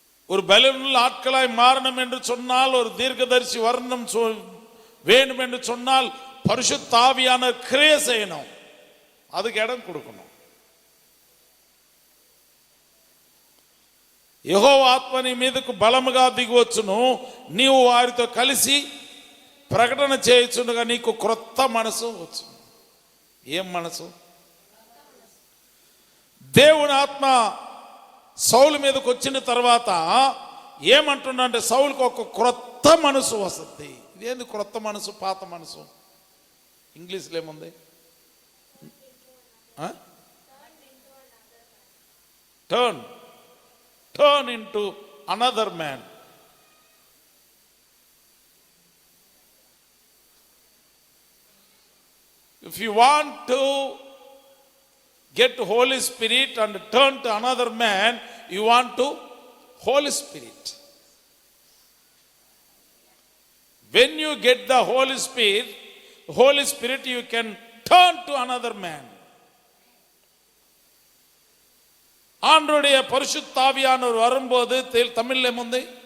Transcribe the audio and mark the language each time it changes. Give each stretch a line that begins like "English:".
Tamil: ஒரு பலனுள்ள ஆட்களாய் மாறணும் என்று சொன்னால், ஒரு தீர்க்கதரிசி வர்ணம் வேணும் என்று சொன்னால் பரிசுத்த ஆவியானவர் கிரியை செய்யணும், அதுக்கு இடம் கொடுக்கணும்.
Telugu: యెహోవా ఆత్మ నీ మీదకు బలముగా దిగివచ్చును, నీవు వారితో కలిసి ప్రకటన చేయుచుండగా నీకు క్రొత్త మనసు వచ్చును. ఏం మనసు? దేవుని ఆత్మ సౌలు మీదకి వచ్చిన తర్వాత ఏమంటున్నా అంటే, సౌలుకు ఒక క్రొత్త మనసు వస్తుంది. ఇదేంది క్రొత్త మనసు? పాత మనసు ఇంగ్లీష్లో ఏముంది?
English: Turn into another man. If you want to get Holy Spirit and turn to another man, you want to Holy Spirit. When you get the Holy Spirit, you can turn to another man.
Tamil: ஆண்டவருடைய பரிசுத்த ஆவியானவர் வரும்போது
Telugu: తమిళ్లో ఏముంది?